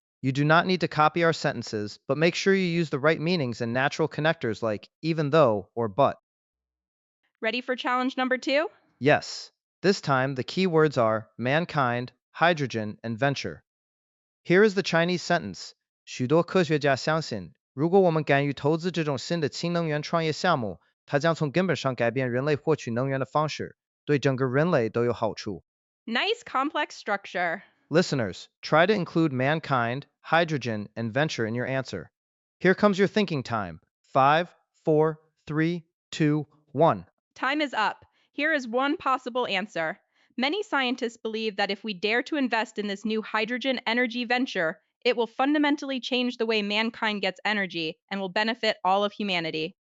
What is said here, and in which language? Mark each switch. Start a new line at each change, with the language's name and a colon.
English: You do not need to copy our sentences, but make sure you use the right meanings and natural connectors like even though or but. Ready for challenge number 2? Yes. This time, the key words are mankind, hydrogen, and venture. Here is the Chinese sentence.
Chinese: 许多科学家相信，如果我们敢于投资这种新的氢能源创业项目，它将从根本上改变人类获取能源的方式，对整个人类都有好处。
English: Nice complex structure. Listeners, try to include mankind, hydrogen, and venture in your answer. Here comes your thinking time. 5, 4, 3, 2, 1. Time is up. Here is one possible answer. Many scientists believe that if we dare to invest in this new hydrogen energy venture, it will fundamentally change the way mankind gets energy and will benefit all of humanity.